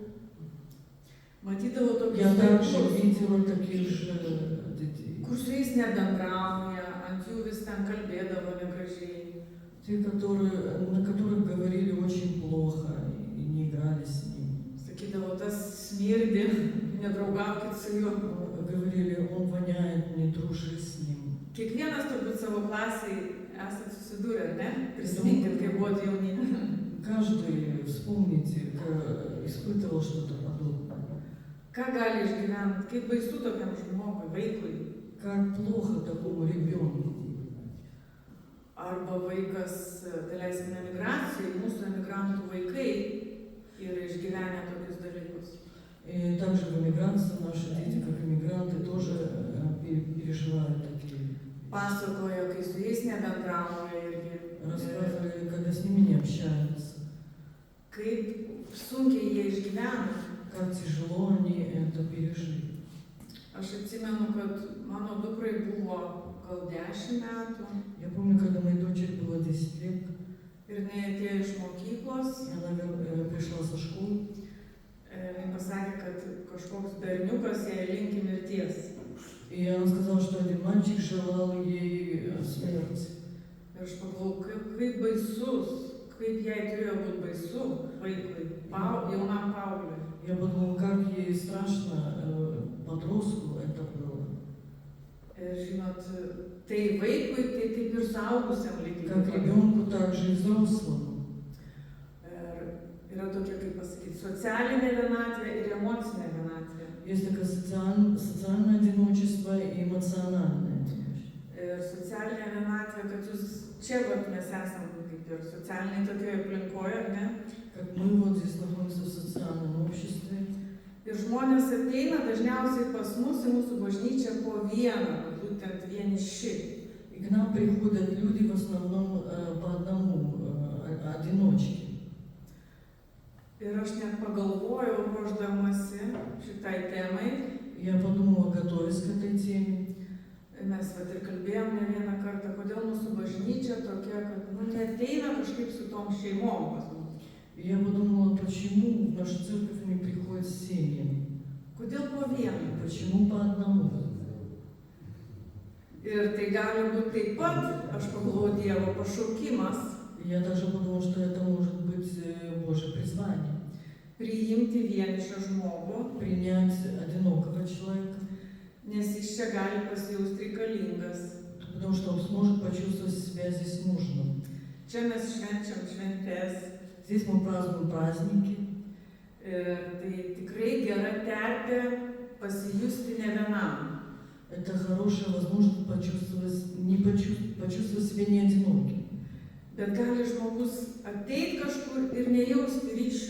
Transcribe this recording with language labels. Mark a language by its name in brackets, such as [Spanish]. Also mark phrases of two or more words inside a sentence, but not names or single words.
[Lithuanian] Matydavau tokius [Russian] я также [Lithuanian] vaikus, [Russian] видела таких же детей. [Lithuanian] kur su jais nebendrauja, ant jų vis ten kalbėdavo negražiai. [Russian] Те, на которых говорили очень плохо и не играли с ним. [Lithuanian] Sakydavo, tas smirdi, nedraugaukit su juo. [Russian] Говорили, он воняет, не дружи с ним. [Lithuanian] Kiekvienas turbūt savo klasiai esat susidūrę, ne? Prisiminkit, kai buvot jauni. [Russian] Каждый, вспомните, испытывал что-то подобное. [Lithuanian] Ką gali išgyventi, kaip baisu tokiam žmogui, vaikui. [Russian] Как плохо такому ребенку. [Lithuanian] Arba vaikas, daleisime, emigracijai, mūsų emigrantų vaikai yra išgyvenę tokius dalykus. [Russian] И также в эмиграции наши дети, как эмигранты, тоже переживают такие. [Lithuanian] Pasakojo, kai su jais nebendrauja irgi. [Russian] Рассказывали, когда с ними не общаются. [Lithuanian] Kaip sunkiai jie išgyvena. [Russian] Как тяжело они это пережили. [Lithuanian] Aš atsimenu, kad mano dukrai buvo gal 10 metų. [Russian] Я помню, когда моей дочери было 10 лет, [Lithuanian] Ir jinai atėjo iš mokyklos. [Russian] она пришла со школы. [Lithuanian] Jinai pasakė, kad kažkoks berniukas jai linki mirties. [Russian] И она сказала, что один мальчик желал ей смерти. [Lithuanian] Ir aš pagalvojau, kaip baisus, kaip jai turėjo būti baisu vaikui, jaunam paaugliui. [Russian] Я подумала, как ей страшно подростку это было. [Lithuanian] Ir žinot, tai vaikui, tai kaip ir suaugusiam lygiai. [Russian] Как ребенку, так же и взрослому. [Lithuanian] Ir yra tokia, kaip pasakyti, socialinė vienatvė ir emocinė vienatvė. [Russian] Есть такое социальное одиночество и эмоциональное. [Lithuanian] Ir socialinė vienatvė, kad jūs čia vat mes esam kaip ir socialiniai tokioje aplinkoje, ar ne? [Russian] Как мы вот здесь находимся в социальном обществе. [Lithuanian] Ir žmonės ateina dažniausiai pas mus į mūsų bažnyčią po vieną, būtent vieniši. [Russian] И к нам приходят люди в основном по одному, одиночки. [Lithuanian] Ir aš net pagalvojau, ruošdamasi šitai temai. [Russian] Я подумала, готовясь к этой теме. [Lithuanian] Mes vat ir kalbėjom ne vieną kartą, kodėl mūsų bažnyčia tokia, kad neateina kažkaip su tom šeimom pas mus. [Russian] И я подумала, почему в нашу церковь не приходят семьями? [Lithuanian] Kodėl po vieną? [Russian] Почему по одному? [Lithuanian] Ir tai gali būti taip pat, aš pagalvojau, Dievo pašaukimas. [Russian] Я даже подумала, что это может быть Божье призвание. [Lithuanian] Priimti vienišą žmogų, [Russian] Принять одинокого человека, [Lithuanian] nes jis čia gali pasijausti reikalingas. [Russian] потому что он сможет почувствовать себя здесь нужным. [Lithuanian] Čia mes švenčiam šventes. [Russian] Здесь мы празднуем праздники. [Lithuanian] Tai tikrai gera terpė pasijusti ne vienam. [Russian] Это хорошая возможность почувствовать себя не одиноким. [Lithuanian] Bet gali žmogus ateiti kažkur ir nejausti ryšio.